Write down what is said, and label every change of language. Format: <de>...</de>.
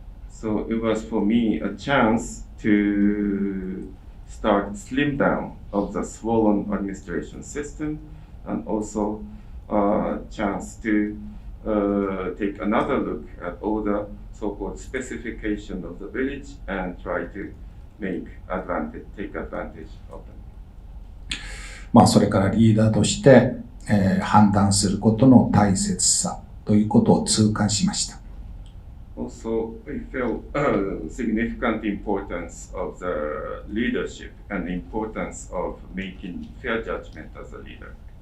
<en>So it was for me a chance to start slim down of the swollen administration system and also a chance to take another look at all the so-called specification of the village and try to take advantage of them.</en> <ja>それからリーダーとして、判断することの大切さということを痛感しました。</ja> <en>Also, I felt significant importance of the leadership and the importance of making fair judgment as a leader.</en>